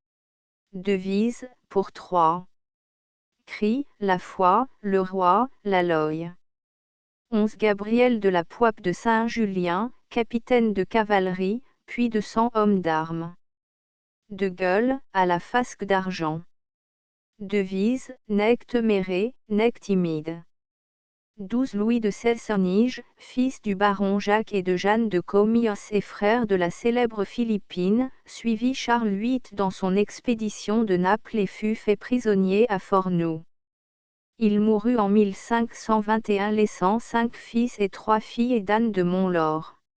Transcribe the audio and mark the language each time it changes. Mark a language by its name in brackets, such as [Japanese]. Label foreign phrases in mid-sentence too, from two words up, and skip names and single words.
[French] Devise, pour 3. Cri, la foi, le roi, la loye. 11 Gabriel de la Poipe de Saint-Julien, capitaine de cavalerie, puis de 100 hommes d'armes. De gueule, à la fasque d'argent. Devise, [Latin] nec temere, nec timide. [French] 12 Louis de Cessonniges, fils du baron Jacques et de Jeanne de Commios et frère de la célèbre Philippine, suivit Charles VIII dans son expédition de Naples et fut fait prisonnier à Fornoux. Il mourut en 1521 laissant 5 fils et 3 filles d'Anne de Montlore.